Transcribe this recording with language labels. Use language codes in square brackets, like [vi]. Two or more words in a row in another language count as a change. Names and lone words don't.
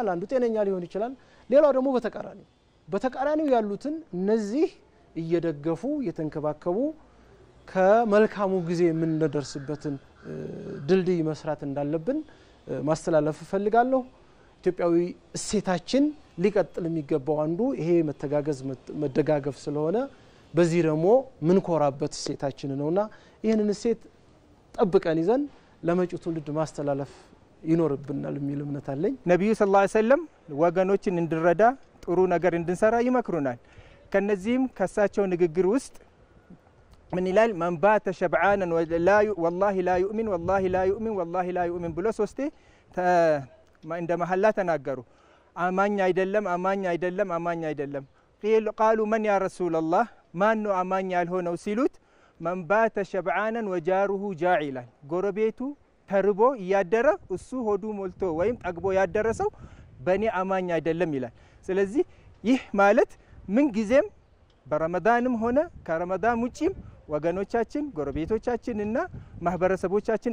[am] አንዱ ጤነኛ ሊሆን ይችላል። ሌላው ደግሞ በተቃራኒው ያሉትን እነዚህ እየደገፉ የተንከባከቡ ከመልካሙ ጊዜ የምንደርስበትን ድልድይ መስራት እንዳለብን ማስተላለፍ ፈልጋለሁ። ኢትዮጵያዊ እሴታችን ሊቀጥል የሚገባው አንዱ ይሄ መተጋገዝ መደጋገፍ ስለሆነ በዚህ ደግሞ ምን ኮራበት እሴታችን ነውና ይሄንን እሴት ጠብቀን ይዘን ለመጪው ትውልድ ማስተላለፍ ይኖርብናል የሚል እምነት አለኝ። ነብዩ [ar] صلى الله عليه وسلم [am] ወገኖችን እንድንረዳ ጥሩ ነገር እንድንሰራ ይመክሩናል። ከነዚህም ከሳቸው ንግግር ውስጥ ምን ይላል? [ar] من بات شبعانا والله لا يؤمن والله لا يؤمن والله لا يؤمن [am] ብሎ ሶስቴ እንደ መሐላ ተናገሩ። አማኝ አይደለም [ar] አማኝ አይደለም አማኝ አይደለም። قالوا من يا رسول الله [am] ማን ነው አማኝ ያልሆነው ሲሉት [ar] من بات شبعانا وجاره جاعلا [am] ጎረቤቱ ተርቦ ያደረ እሱ ሆዱ ሞልቶ ወይም ጠግቦ ያደረሰው በኔ አማኝ አይደለም ይላል። ስለዚህ ይህ ማለት ምን ጊዜም በረመዳንም ሆነ ከረመዳን ውጪም ወገኖቻችን ጎረቤቶቻችንና ማህበረሰቦቻችን